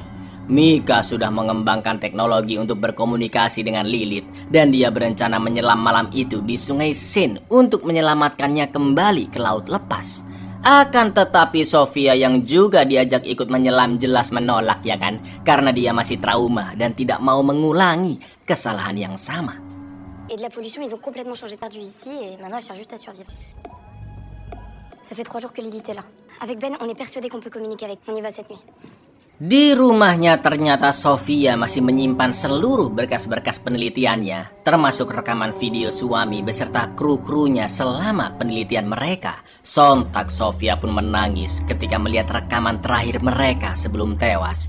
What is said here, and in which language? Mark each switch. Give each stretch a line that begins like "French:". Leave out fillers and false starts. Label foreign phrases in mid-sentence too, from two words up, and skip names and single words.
Indonesian: Mika sudah mengembangkan teknologi untuk berkomunikasi dengan Lilith dan dia berencana menyelam malam itu di Sungai Sin untuk menyelamatkannya kembali ke laut lepas. Akan tetapi Sofia yang juga diajak ikut menyelam jelas menolak ya kan, karena dia masih trauma dan tidak mau mengulangi kesalahan yang sama.
French: Et de la pollution, ils ont complètement changé de perdu ici et maintenant elle cherche juste à survivre. Ça fait 3 jours que Lilith est là. Avec Ben, on est persuadé qu'on peut communiquer avec. On y va cette nuit.
Indonesian: Di rumahnya ternyata Sofia masih menyimpan seluruh berkas-berkas penelitiannya, termasuk rekaman video suami beserta kru-krunya selama penelitian mereka. Sontak Sofia pun menangis ketika melihat rekaman terakhir mereka sebelum tewas.